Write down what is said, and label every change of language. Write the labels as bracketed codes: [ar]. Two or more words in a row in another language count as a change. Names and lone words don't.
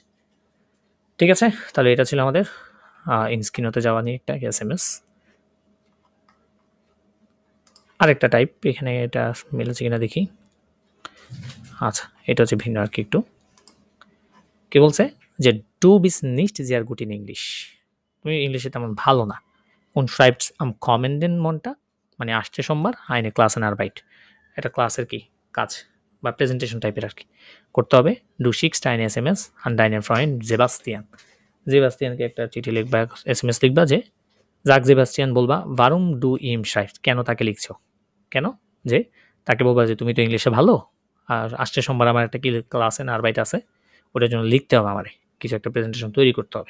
[bn] ঠিক আছে, তাহলে এটা ছিল আমাদের ইনস্কিনোতে যাওয়া নিয়ে একটা এসএমএস। আরেকটা টাইপ এখানে, এটা মিলেছে কিনা দেখি। আচ্ছা, এটা হচ্ছে ভিন্ন আর কি একটু। কি বলছে যে [de] du bist nicht sehr gut in English, [bn] তুমি ইংলিশে তেমন ভালো না। [de] Und schreibst am kommenden Montag, [bn] মানে আসছে সোমবার [de] eine Klassen Arbeit, [bn] এটা ক্লাসের কি কাজ বা প্রেজেন্টেশন টাইপের আর কি করতে হবে। [de] Du schickst eine SMS an deinen Freund Sebastian, [bn] জেবাস্তিয়ানকে একটা চিঠি লিখবা, SMS লিখবা যে জাক জেবাস্তিয়ান বলবা [de] warum du ihm schreibst, [bn] কেন তাকে লিখছো, কেন, যে তাকে বলবা যে তুমি তো ইংলিশে ভালো, আর আসছে সোমবার আমার একটা কি [de] Klassen Arbeit [bn] আছে, ওটার জন্য লিখতে হবে, আমারে কিছু একটা প্রেজেন্টেশন তৈরি করতে হবে।